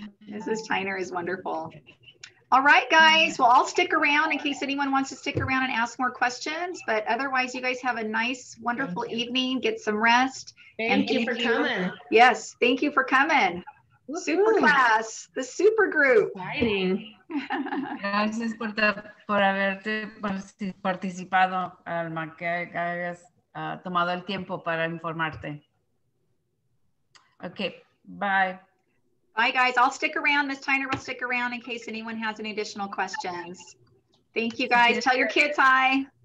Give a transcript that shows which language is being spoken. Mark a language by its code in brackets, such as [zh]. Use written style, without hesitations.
[en] Mrs. Tyner is wonderful. All right, guys. Well, I'll stick around in case anyone wants to stick around and ask more questions. But otherwise, you guys have a nice, wonderful evening. Get some rest. Thank you for coming. Yes, thank you for coming. Super class, the super group. Exciting. [es] Gracias por haberte participado, Alma, que hayas tomado el tiempo para informarte. [en] Okay, bye. Bye, guys. I'll stick around. Ms. Tyner will stick around in case anyone has any additional questions. Thank you, guys. Tell your kids hi.